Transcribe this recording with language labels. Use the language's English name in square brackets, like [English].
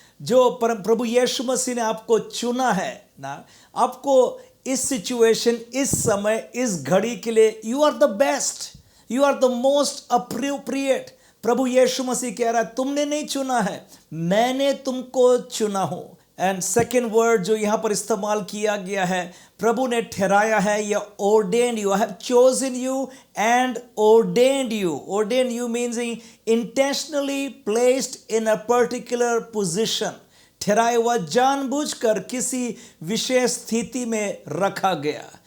[Hindi] जो प्रभु यीशु मसीह ने आपको चुना है ना, आपको इस सिचुएशन, इस समय, इस घड़ी के लिए [English] You are the best, you are the most appropriate. [Hindi] प्रभु यीशु मसीह कह रहा है, तुमने नहीं चुना है, मैंने तुमको चुना हूं। [English] and second word [Hindi] जो यहाँ पर इस्तेमाल किया गया है, प्रभु ने ठहराया है या [English] ordained you, I have chosen you and ordained you. Ordained you means intentionally placed in a particular position. [Hindi] ठहराया हुआ, जानबूझकर किसी विशेष स्थिति में रखा गया।